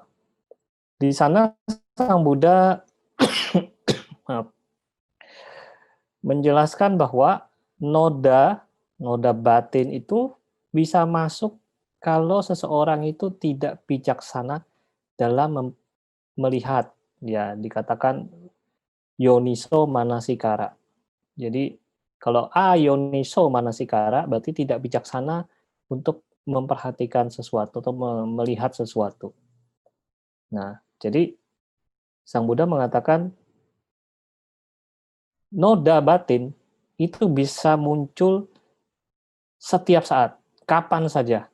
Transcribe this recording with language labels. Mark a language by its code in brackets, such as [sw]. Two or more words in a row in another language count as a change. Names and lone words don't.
[id] Di sana Sang Buddha menjelaskan bahwa noda batin itu bisa masuk kalau seseorang itu tidak bijaksana dalam melihat, ya, dikatakan [pi] yoniso manasikara. [id] Jadi kalau [pi] yoniso manasikara [id] berarti tidak bijaksana untuk memperhatikan sesuatu atau melihat sesuatu. Nah, jadi Sang Buddha mengatakan noda batin itu bisa muncul setiap saat, kapan saja.